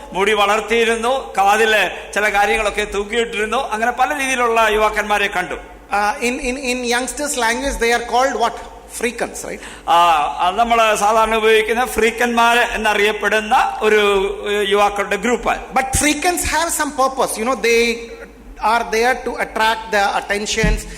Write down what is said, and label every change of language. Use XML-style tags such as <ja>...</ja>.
<ml>മുടി വളർത്തിയിരുന്നു, കാതില് ചില കാര്യങ്ങളൊക്കെ തൂക്കിയിട്ടിരുന്നു. അങ്ങനെ പല രീതിയിലുള്ള യുവാക്കന്മാരെ കണ്ടു.</ml> <en>In youngsters language they are called what? Freakens, right?</en> <ml>നമ്മൾ സാധാരണ ഉപയോഗിക്കുന്ന ഫ്രീക്കന്മാർ എന്നറിയപ്പെടുന്ന ഒരു യുവാക്കളുടെ group.</ml> <en>But freakens have some purpose. They are there to attract the attentions.</en>